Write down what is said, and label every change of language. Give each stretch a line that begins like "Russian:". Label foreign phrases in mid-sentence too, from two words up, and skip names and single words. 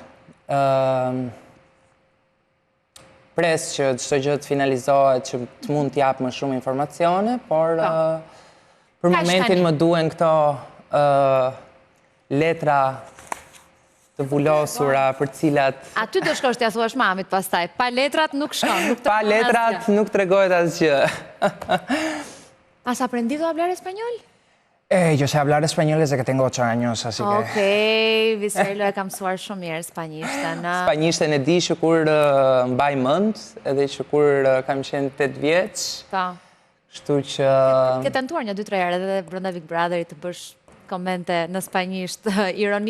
Albanian: Pres që çdo gjë të finalizohet që të mund t'jap më shumë informacione, por për momentin më duhen këto letra të vullosura për cilat... A ty do shkosh t'ja thuash mamit pastaj, pa letrat nuk shkon, nuk të pa letrat nuk tregohet asgjë.
Spanish: ¿Has aprendido a hablar español? Yo sé hablar español desde que tengo 8 años, así que...
Albanian: Okej, Visarlo e kam mësuar shumë mirë spanjishtën. Spanjishtën e di që kur mbaj mend, edhe që kur kam qenë 8 vjeç. Po. Kështu që... Ke tentuar një 2-3 herë edhe brenda Big Brotherit të bësh komente në spanjisht ironike?